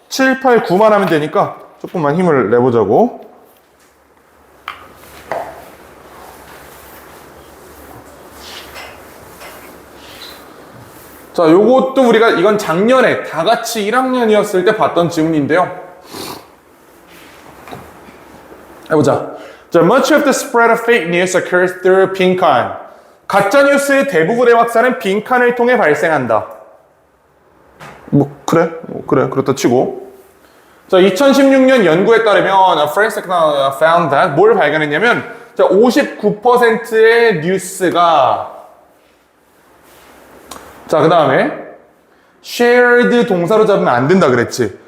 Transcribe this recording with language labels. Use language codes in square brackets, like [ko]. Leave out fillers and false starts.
[ko] 7, 8, 9만 하면 되니까 조금만 힘을 내보자고. 자, 요것도 우리가 이건 작년에 다 같이 1학년이었을 때 봤던 질문인데요. 해보자. [en] 자, much of the spread of fake news occurs through 빈칸. [ko] 가짜 뉴스의 대부분의 확산은 빈칸을 통해 발생한다. 그래, 그렇다 치고. 자, 2016년 연구에 따르면 [en] Forensic found that [ko] 뭘 발견했냐면, 자, 59%의 뉴스가 자, 그 다음에 shared 동사로 잡으면 안 된다 그랬지.